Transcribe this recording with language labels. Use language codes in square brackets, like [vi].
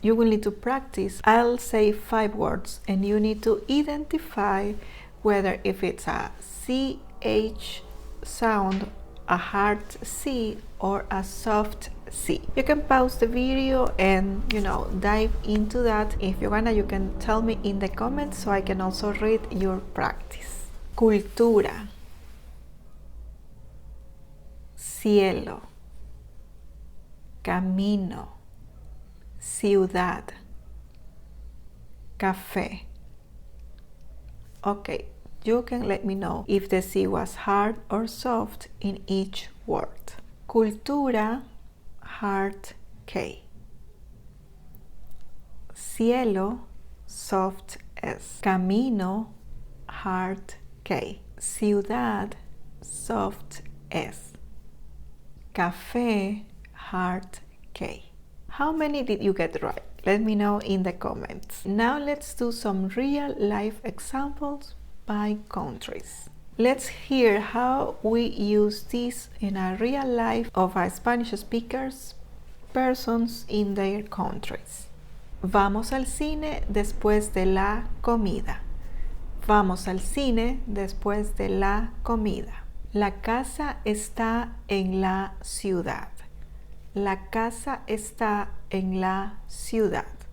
[en] You will need to practice. I'll say 5 words and you need to identify whether if it's a CH sound, a hard C, or a soft C. You can pause the video and dive into that. If you wanna, you can tell me in the comments so I can also read your practice. [es] Cultura, cielo, camino, ciudad, café. [en] Okay, you can let me know if the C was hard or soft in each word. Cultura, hard K. Cielo, soft S. Camino, hard K. Ciudad, soft S. Café, hard K. How many did you get right? Let me know in the comments. Now let's do some real life examples by countries. Let's hear how we use this in a real life of a Spanish speakers, persons in their countries. [es] Vamos al cine después de la comida. Vamos al cine después de la comida. La casa está en la ciudad. La casa está en la ciudad.